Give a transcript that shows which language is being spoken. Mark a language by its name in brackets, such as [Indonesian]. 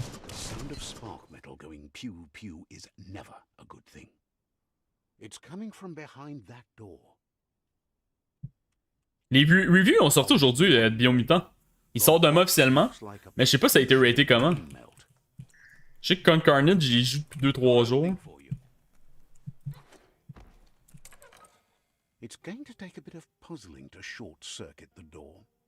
[English] Sound of spark metal going pew pew is never a good thing. It's coming from behind that door. [French] Les reviews ont sorti aujourd'hui de Biomutant. Il sort demain officiellement. Mais je sais pas si ça a été raté comment. Je sais que Con Carnage, j'y joue depuis 2-3 jours. [English] It's going to take a bit of puzzling to short circuit the door.